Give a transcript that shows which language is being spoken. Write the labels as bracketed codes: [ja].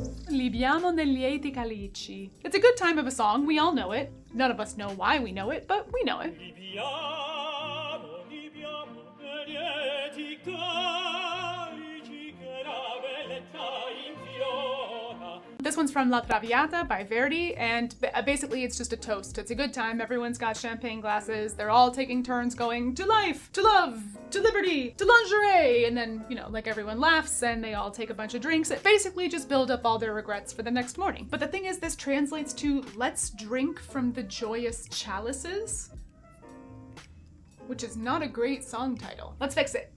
[it] Libiamo lieti calici. [en] It's a good time of a song, we all know it. None of us know why we know it, but we know it. [it] Libiamo lieti calici che la bellezza infiora. [en] This one's from La Traviata by Verdi, and basically it's just a toast. It's a good time, everyone's got champagne glasses, they're all taking turns going, to life, to love, to liberty, to lingerie, and then, you know, like everyone laughs and they all take a bunch of drinks. It basically just build up all their regrets for the next morning. But the thing is, this translates to let's drink from the joyous chalices, which is not a great song title. Let's fix it.